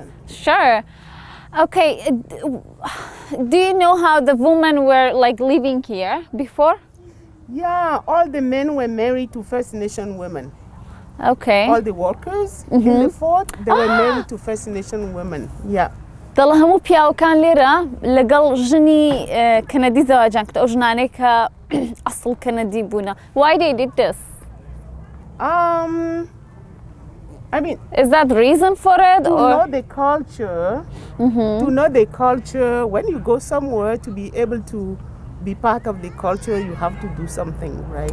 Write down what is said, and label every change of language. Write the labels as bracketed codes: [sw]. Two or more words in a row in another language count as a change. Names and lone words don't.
[en] Sure. Okay. Do you know how the women were, like, living here before? Yeah, all the men were married to First Nation women. Okay. All the workers in the fort, they were married to First Nation women. Yeah. [ckb] دەڵ هەموو پیاوەکان لێرە لەگەڵ ژنی کەنەدی زەواجان کرد ئەو ژنانەی کە ئەسڵ کەنەدی بوونە. [en] Why they did this? I mean, Is that the reason for it? to Or know the culture, when you go somewhere to be able to be part of the culture, you have to do something, right?